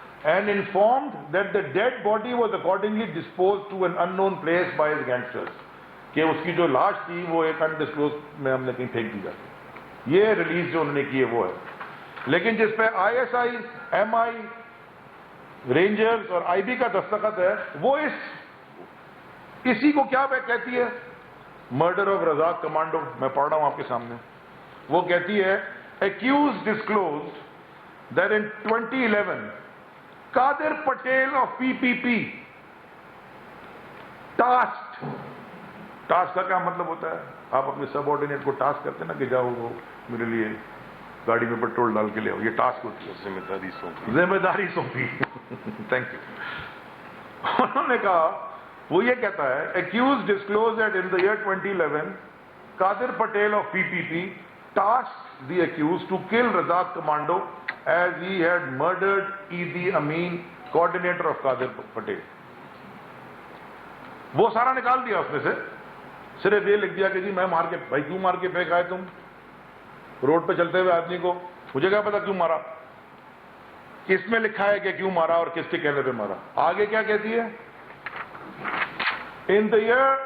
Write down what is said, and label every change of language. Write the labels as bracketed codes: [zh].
[en] And informed that the dead body was accordingly disposed to an unknown place by his gangsters. [ur] کہ اس کی جو لاش تھی وہ ایک undisclosed میں ہم نے کہیں پھینک دی جاتی. یہ ریلیز جو انہوں نے کی ہے وہ ہے. لیکن جس پہ ISI, MI, رینجرز اور IB کا دستخط ہے وہ اسی کو کیا کہتی ہے؟ [en] Murder of Razak Commando. [ur] میں پڑھ رہا ہوں آپ کے سامنے. وہ کہتی ہے [en] accused disclosed that in 2011 [ur] Qadir Patel of PPP task کا کیا مطلب ہوتا ہے؟ آپ اپنے سب آرڈینیٹ کو ٹاسک کرتے ہیں نا کہ جاؤ وہ میرے لیے گاڑی میں پیٹرول ڈال کے لے آؤ. یہ ٹاسک ہوتی ہے، ذمہ داری سونپی. [en] Thank you. [ur] انہوں نے کہا، وہ یہ کہتا ہے [en] accused disclosed that in the year 2011 Qadir Patel of PPP tasked the accused to kill Razak Commando as he had murdered Idi Amin, coordinator of Qadir Patel. [ur] وہ سارا نکال دیا اس میں سے، صرف یہ لکھ دیا کہ جی میں مار کے، بھائی کیوں مار کے پھینک آئے تم روڈ پہ چلتے ہوئے آدمی کو؟ مجھے کیا پتا کیوں مارا. اس میں لکھا ہے کہ کیوں مارا اور کس کے کہنے پہ مارا. آگے کیا کہتی ہے؟ [en] In the year